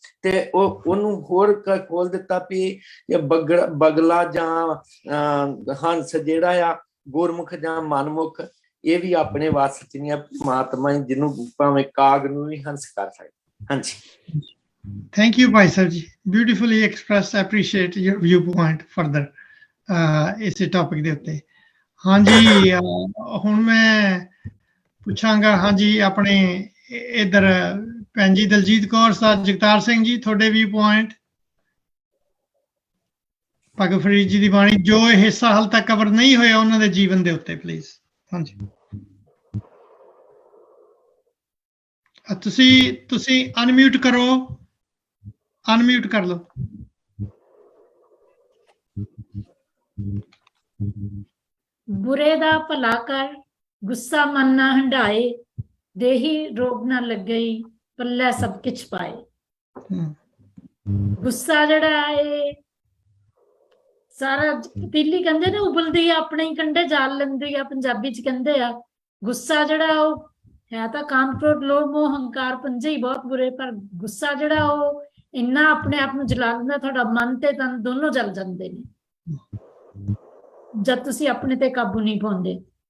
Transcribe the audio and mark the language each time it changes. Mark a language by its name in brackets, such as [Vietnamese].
[Punjabi] ਤੇ ਉਹਨੂੰ ਹੋਰ ਖੋਲ ਦਿੱਤਾ ਵੀ ਬਗਲਾ ਜਾਂ ਹੰਸ ਜਿਹੜਾ ਆ ਗੁਰਮੁਖ ਜਾਂ ਮਨਮੁਖ, ਇਹ ਵੀ ਆਪਣੇ ਵੱਸ ਚ ਨਹੀਂ, ਪਰਮਾਤਮਾ ਜਿਹਨੂੰ ਭਾਵੇਂ ਕਾਗ ਨੂੰ ਵੀ ਹੰਸ ਕਰ ਸਕਦੇ। ਹਾਂਜੀ, [English] Thank you, Bhai Sir ji. Beautifully expressed. I appreciate your viewpoint further. [Hindi] इस टॉपिक [Punjabi] ਦੇ ਉੱਤੇ। ਹਾਂਜੀ, ਹੁਣ ਮੈਂ ਪੁੱਛਾਂਗਾ ਹਾਂਜੀ ਆਪਣੇ ਇਧਰ ਭੈਣ ਜੀ ਦਲਜੀਤ ਕੌਰ ਸਾਹਿਬ, ਜਗਤਾਰ ਸਿੰਘ ਜੀ, ਤੁਹਾਡੇ ਵਿਊਪੁਆਇੰਟ ਭਗਤ ਫਰੀਦ ਜੀ ਦੀ ਬਾਣੀ ਜੋ ਇਹ ਹਿੱਸਾ ਹਾਲ ਤੱਕ ਕਵਰ ਨਹੀਂ ਹੋਇਆ ਉਹਨਾਂ ਦੇ ਜੀਵਨ ਦੇ ਉੱਤੇ, ਪਲੀਜ਼। ਹਾਂਜੀ, ਤੁਸੀਂ ਅਨਮਿਊਟ ਕਰੋ, ਅਨਮਿਊਟ ਕਰ ਲਓ। बुरे दा भला कर गुस्सा मन ना हंडाए, देही रोग ना लगे पल्ले सब किछ पाए। गुस्सा जड़ा है ਸਾਰਾ ਪਤੀਲੀ ਕਹਿੰਦੇ ਨੇ ਉਬਲਦੀ ਆ ਆਪਣੇ ਹੀ ਕੰਢੇ ਜਾਲ ਲੈਂਦੀ ਆ, ਪੰਜਾਬੀ ਚ ਕਹਿੰਦੇ ਆ। ਗੁੱਸਾ ਜਿਹੜਾ ਉਹ ਹੈ ਤਾਂ ਕਾਮ, ਕ੍ਰੋਧ, ਲੋਭ, ਮੋਹ, ਹੰਕਾਰ ਪੰਜੇ ਹੀ ਬਹੁਤ ਬੁਰੇ, ਪਰ ਗੁੱਸਾ ਜਿਹੜਾ ਉਹ ਇੰਨਾ ਆਪਣੇ ਆਪ ਨੂੰ ਜਲਾ ਦਿੰਦਾ, ਤੁਹਾਡਾ ਮਨ ਤੇ ਤਨ ਦੋਨੋਂ ਜਲ ਜਾਂਦੇ ਨੇ ਜਦ ਤੁਸੀਂ ਆਪਣੇ ਤੇ ਕਾਬੂ ਨਹੀਂ ਪਾਉਂਦੇ।